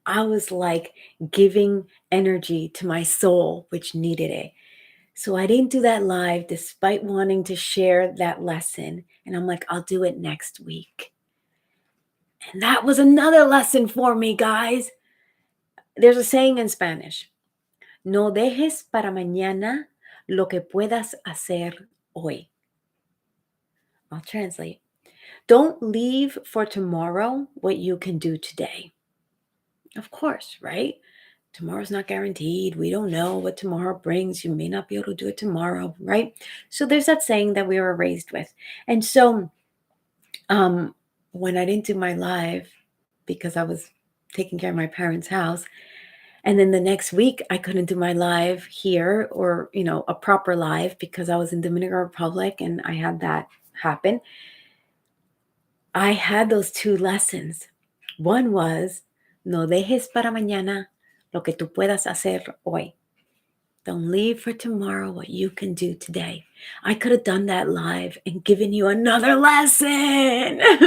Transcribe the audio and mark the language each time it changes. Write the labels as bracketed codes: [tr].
[en] I was like giving energy to my soul, which needed it. So I didn't do that live despite wanting to share that lesson. And I'm like, I'll do it next week. And that was another lesson for me, guys. There's a saying in Spanish: [es] no dejes para mañana lo que puedas hacer hoy. [en] I'll translate. Don't leave for tomorrow what you can do today. Of course, right? Tomorrow's not guaranteed. We don't know what tomorrow brings. You may not be able to do it tomorrow, right? So there's that saying that we were raised with. And so um, when I didn't do my live because I was taking care of my parents' house, and then the next week, I couldn't do my live here or, a proper live because I was in Dominican Republic and I had that happen. I had those two lessons. One was, [es] no dejes para mañana lo que tú puedas hacer hoy. [en] Don't leave for tomorrow what you can do today. I could have done that live and given you another lesson.